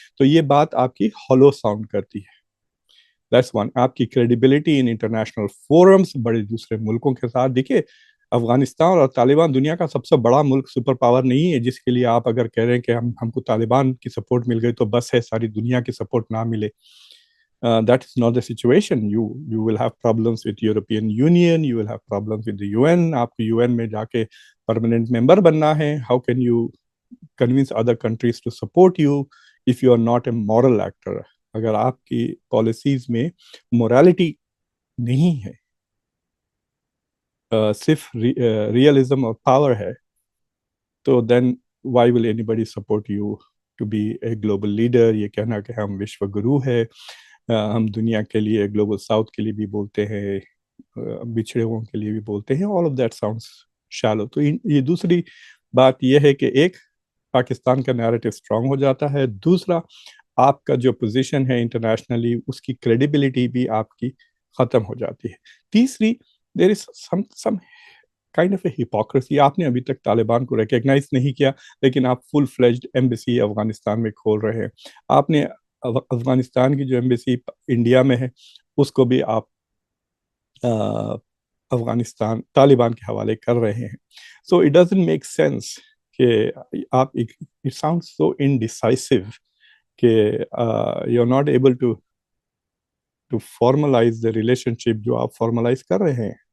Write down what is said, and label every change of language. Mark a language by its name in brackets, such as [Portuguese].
[Urdu] تو یہ بات آپ کی ہالو ساؤنڈ کرتی ہے. [English] That's one. [Urdu] آپ کی کریڈیبلٹی ان انٹرنیشنل فورمز بڑے دوسرے ملکوں کے ساتھ, دیکھیے افغانستان اور طالبان دنیا کا سب سے بڑا ملک سپر پاور نہیں ہے جس کے لیے آپ اگر کہہ رہے ہیں کہ ہم کو طالبان کی سپورٹ مل گئی تو بس ہے, ساری دنیا کی سپورٹ نہ ملے. [English] That is not the situation. You will have problems with European Union, you will have problems with the UN. [Urdu] آپ کو UN میں جا کے permanent member بننا ہے. [English] How can you convince other countries to support you if you are not a moral actor? [Urdu] اگر آپ کی پالیسیز میں morality نہیں ہے, صرف ریئلزم اور پاور ہے, تو [English] then why will anybody support you to be a global leader? [Urdu] یہ کہنا کہ ہم وشو گرو ہے, ہم دنیا کے لیے گلوبل ساؤتھ کے لیے بھی بولتے ہیں, بچھڑے ہوئوں کے لیے بھی بولتے ہیں, [English] all of that sounds shallow. [Urdu] تو یہ دوسری بات یہ ہے کہ ایک پاکستان کا نیریٹو اسٹرانگ ہو جاتا ہے, دوسرا آپ کا جو پوزیشن ہے انٹرنیشنلی اس کی کریڈیبلٹی بھی آپ کی ختم ہو جاتی ہے. [English] تیسری there is some kind of a hypocrisy. [Urdu] آپ نے ابھی تک طالبان کو ریکگنائز نہیں کیا لیکن آپ فل فلیجڈ ایمبیسی افغانستان میں کھول رہے ہیں. آپ نے افغانستان کی جو ایمبیسی انڈیا میں ہے اس کو بھی آپ افغانستان طالبان کے حوالے کر رہے ہیں. [English] so it doesn't make sense کہ آپ it sound so indecisive کہ you are not able to formalise the relationship [Urdu] جو آپ فارملائز کر رہے ہیں.